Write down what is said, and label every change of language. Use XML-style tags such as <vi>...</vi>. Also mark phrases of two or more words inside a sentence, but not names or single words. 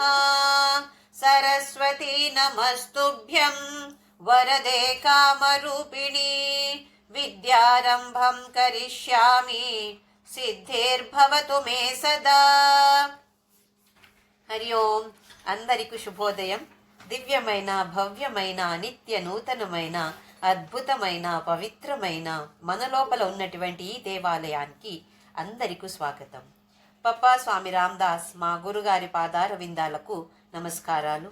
<sa>सरस्वती नमस्तुभ्यं वरदे कामरूपिणी विद्यारम्भं करिष्यामि सिद्धिर्भवतु मे सदा। हरि ओं</sa> <te>అందరికీ శుభోదయం. దివ్యమైన భవ్యమైన నిత్య నూతనమైన అద్భుతమైన పవిత్రమైన మన లోపల ఉన్నటువంటి ఈ దేవాలయానికి అందరికీ స్వాగతం. పప్పా స్వామి రామదాస్ మా గురుగారి పాదార విందాలకు నమస్కారాలు.</te>